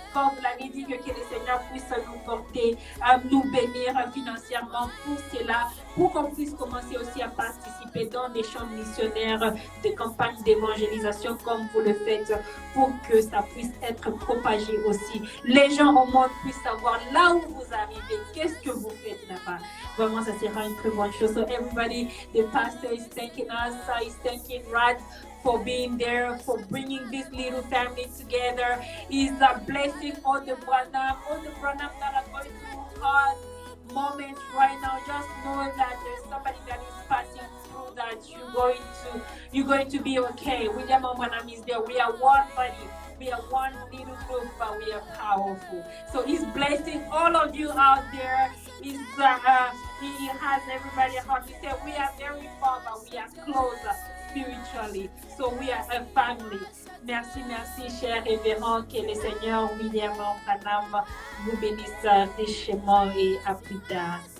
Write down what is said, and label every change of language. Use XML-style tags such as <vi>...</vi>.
<fr>Comme vous l'avez dit, que le Seigneur puisse nous porter, nous bénir financièrement pour cela, pour qu'on puisse commencer aussi à participer dans des champs missionnaires, des campagnes d'évangélisation comme vous le faites, pour que ça puisse être propagé aussi. Les gens au monde puissent savoir là où vous arrivez, qu'est-ce que vous faites là-bas. Vraiment, ça sera une très bonne chose.</fr> <en>So everybody, the pastor is thanking us, he's thanking Rad for being there, for bringing this little family together. He's blessing all the Branham that are going through hard moments right now. Just know that there's somebody that is passing through that you're going to be okay. William Branham is there. We are one body. We are one little group, but we are powerful. So he's blessing all of you out there. He has everybody heart. He said we are very far, but we are closer spiritually. So we are a family.</en> <fr>Merci, cher révérend. Que le Seigneur William Branham vous bénisse richement et à plus tard.</fr>